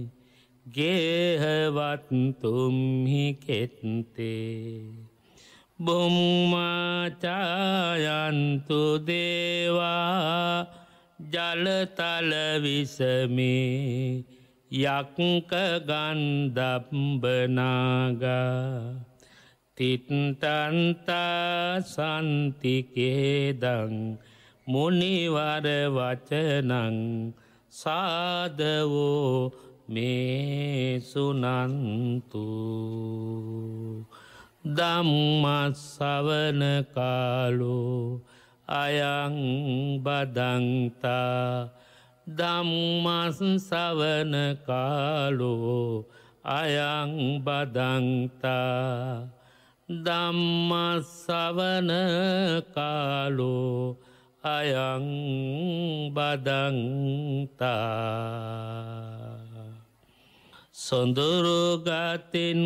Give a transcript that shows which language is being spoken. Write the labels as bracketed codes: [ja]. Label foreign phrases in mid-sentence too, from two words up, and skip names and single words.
[pi] ගේහවත් තුම්හි කෙත්තේ බුම්මාචායන්තු දේවා ජලතල විසමේ යක්ක ගන්ධබ්බනාගා තිත්තන්තා සන්තිකේදං මුනිවර වචනං සාදවෝ මේ සුනන්තු ධම්මස්සවන කාලෝ අයං බදන්තා ධම්මස්සවන කාලෝ අයං බදන්තා ධම්මස්සවන කාලෝ අයං බදන්තා [si] සොඳුරු ගතින්